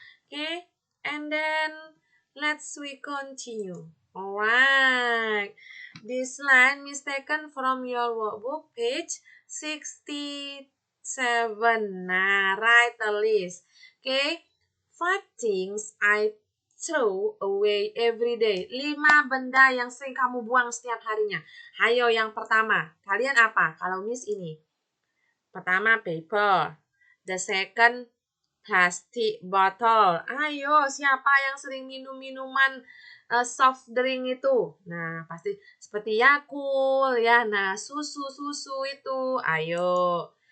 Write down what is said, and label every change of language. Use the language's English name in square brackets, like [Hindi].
[English] Oke, and then let's we continue. Alright, this line is taken from your workbook page 67. Nah, write a list. Okay, 5 things I throw away every day. [Indonesian] 5 benda yang sering kamu buang setiap harinya. Ayo yang pertama, kalian apa? Kalau Miss ini. Pertama paper. [English] The second plastic bottle. [Indonesian] Ayo, siapa yang sering minum minuman soft drink itu? Nah, pasti seperti Yakult ya. Nah, susu itu. Ayo.